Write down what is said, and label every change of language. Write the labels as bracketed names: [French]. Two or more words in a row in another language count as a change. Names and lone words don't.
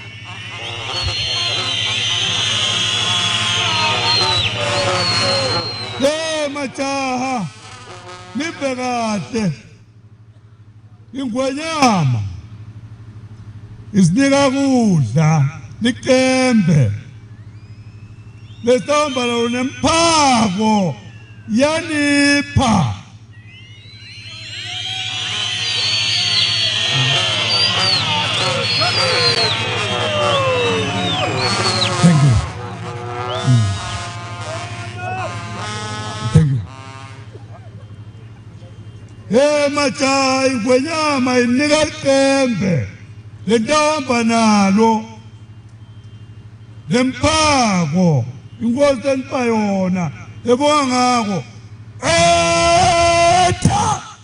[Swati] majaha nibe kahle ingwenyama isinika kudla liqembe lesihamba lo nemphako yanipha [English] thank you [Swati] majaha ingwenyama inika liqembe lentamba nalo lemphako inkosi enipha yona ebonga ngako etha